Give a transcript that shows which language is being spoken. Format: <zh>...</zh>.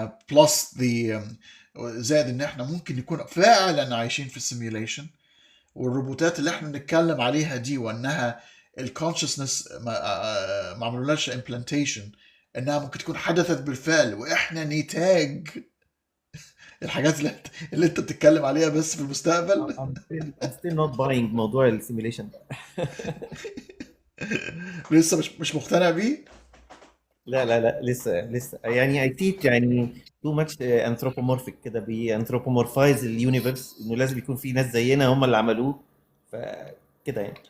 <en>plus the</en> <ar>زائد ان احنا ممكن نكون فعلا عايشين في السيميوليشن، والروبوتات اللي احنا بنتكلم عليها دي وانها الكونشسنس ما عملولهاش امبلانتيشن، انها ممكن تكون حدثت بالفعل واحنا نتاج الحاجات اللي انت بتتكلم عليها بس في المستقبل.</ar> <en>I'm still not buying</en> <ar>موضوع السيميليشن ده. لسه مش مقتنع بيه. لا لسه يعني</ar> <en>I see</en> <ar>يعني</ar> <en>too much anthropomorphic</en> <ar>كده، بيانثروبومورفايز اليونيفرس، انه لازم يكون في ناس زينا هم اللي عملوه فكده يعني.</ar>